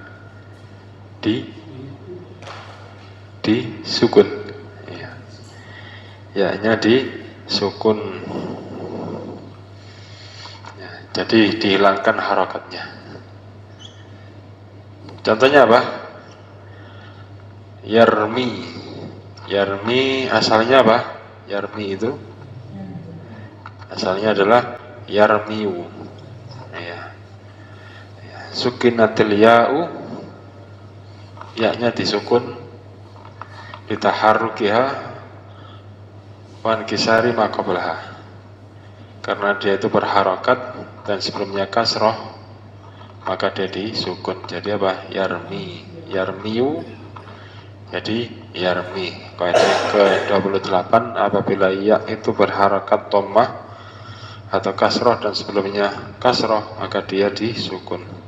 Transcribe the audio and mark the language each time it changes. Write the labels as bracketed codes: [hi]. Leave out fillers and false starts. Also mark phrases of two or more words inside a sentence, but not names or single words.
[id] Di sukun. Ya. Ya-nya di sukun. Ya, jadi dihilangkan harokatnya. Contohnya apa? Yarmi. Yarmi asalnya apa? Yarmi itu asalnya adalah yarmiu. Ya. [ar] سكنت الياء, [id] ya-nya disukun, [ar] لتحركها وانكسار ما قبلها, [id] karena dia itu berharokat dan sebelumnya kasroh, maka dia disukun. Jadi apa? Yarmi, yarmiu, jadi yarmi. Kaidah ke-28, apabila ya itu berharokat dhammah atau kasroh dan sebelumnya kasroh, maka dia disukun.